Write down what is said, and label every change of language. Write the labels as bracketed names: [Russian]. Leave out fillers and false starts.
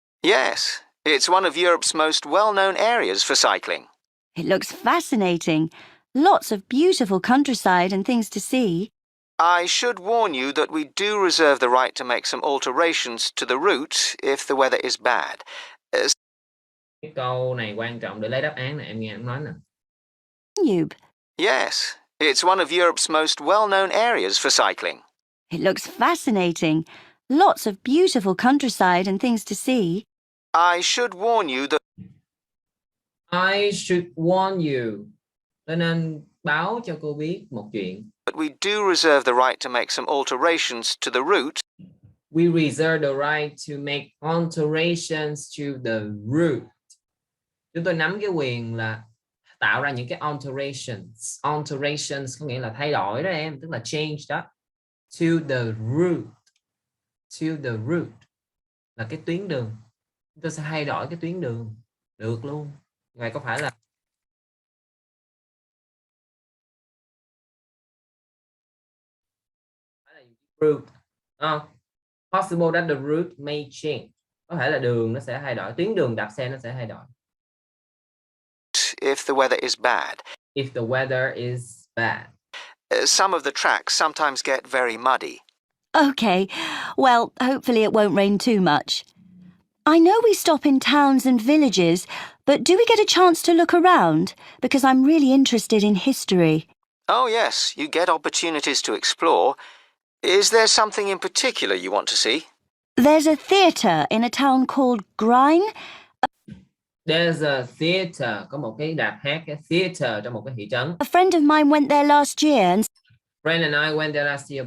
[English] Yes, it's one of Europe's most well-known areas for cycling. It looks fascinating. Lots of beautiful countryside and things to see. I should warn you that we do reserve the right to make some alterations to the route if the weather is bad. [Vietnamese] Cái câu này quan trọng để lấy đáp án này, em nghe em nói nè. [English] Danube. Yes, it's one of Europe's most well-known areas for cycling. It looks fascinating. Lots of beautiful countryside and things to see. I should warn you that... I should warn you. [Vietnamese] Tôi nên báo cho cô biết một chuyện. [English] But we do reserve the right to make some alterations to the route. We reserve the right to make alterations to the route. [Vietnamese] Chúng tôi nắm cái quyền là tạo ra những cái alterations. Alterations có nghĩa là thay đổi đó em, tức là change đó. [English] To the route. [Vietnamese] To the route là cái tuyến đường. Chúng tôi sẽ thay đổi cái tuyến đường. Được luôn. Vậy có phải là route không? [English] Possible that the route may change. [Vietnamese] Có thể là đường nó sẽ thay đổi, tuyến đường đạp xe nó sẽ thay đổi. [English] If the weather is bad. If the weather is bad. Some of the tracks sometimes get very muddy. OK, well, hopefully it won't rain too much. I know we stop in towns and villages, but do we get a chance to look around? Because I'm really interested in history. Oh, yes, you get opportunities to explore. Is there something in particular you want to see? There's a theatre in a town called Gryne. There's a theater, [Vietnamese] có một cái rạp hát, cái theater trong một cái thị trấn. [English] A friend of mine went there last year and Friend and I went there last year.